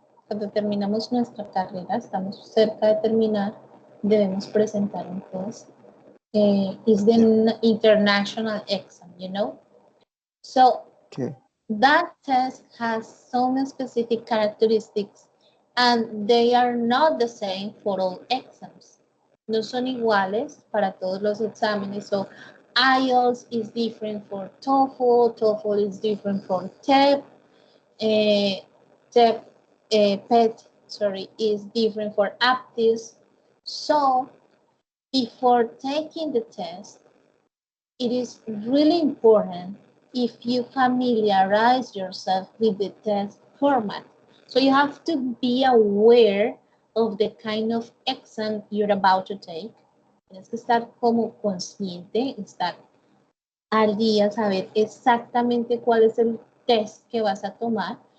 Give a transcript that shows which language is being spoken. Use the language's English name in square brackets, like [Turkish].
[Spanish] Cuando terminamos nuestra carrera, estamos cerca de terminar, debemos presentar un test. It's [English] Yeah. the international exam, you know? So Okay. That test has some specific characteristics and they are not the same for all exams. [Spanish] No son iguales para todos los exámenes. [English] So IELTS is different for TOEFL, TOEFL is different for TEP, TEP, PET, sorry, is different for APTIS. So before taking the test, it is really important if you familiarize yourself with the test format. So you have to be aware of the kind of exam you're about to take. [Spanish] Tienes que estar como consciente, estar al día, saber exactamente cuál es el test que vas a tomar.